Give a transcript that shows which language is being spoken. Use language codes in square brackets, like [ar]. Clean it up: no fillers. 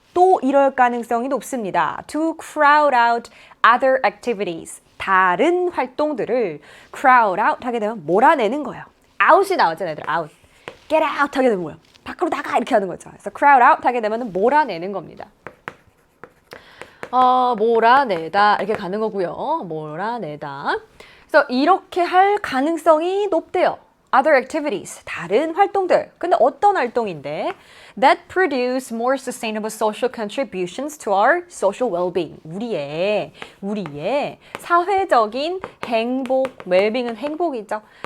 [ko] 또 이럴 가능성이 높습니다. [en] To crowd out other activities. [ko] 다른 활동들을 crowd out 하게 되면 몰아내는 거예요. out이 나왔잖아요, 얘들아. [en] out. [ko] get out 하게 되면 뭐예요? 밖으로 나가 이렇게 하는 거죠. 그래서 crowd out 하게 되면 몰아내는 겁니다. 몰아내다 이렇게 가는 거고요. 몰아내다. 그래서 이렇게 할 가능성이 높대요. [en] Other activities, [ko] 다른 활동들. 근데 어떤 활동인데? [en] That produce more sustainable social contributions to our social well-being. [ko] 우리의 사회적인 행복, well-being은 행복이죠.